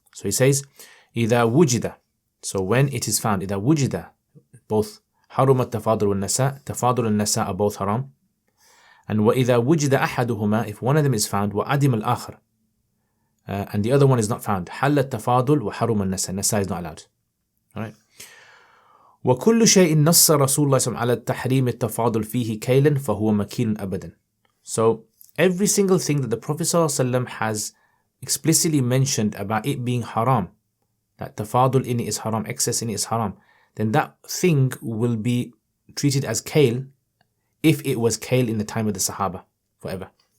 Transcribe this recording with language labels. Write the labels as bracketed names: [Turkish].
[English] So he says, [Arabic] إذا وجد. [English] So when it is found, إذا وجد, both [Arabic] حرم التفاضل والنساء. تفاضل والنساء [English] are both haram. And [Arabic] وإذا وجد أحدهما, [English] if one of them is found, [Arabic] وعدم الآخر, [English] and the other one is not found, [Arabic] حل التفاضل وحرم النساء. [English] Nasa is not allowed. All right. [Arabic] وكل شيء نص رسول الله صلى الله عليه وسلم على التحريم التفاضل فيه كيلا فهو مكيل أبدا. [English] So every single thing that the Prophet [Arabic] صلى الله عليه وسلم [English] has explicitly mentioned about it being haram, that tafadul in it is haram, excess in it is haram, then that thing will be treated as kale if it was kale in the time of the Sahaba forever.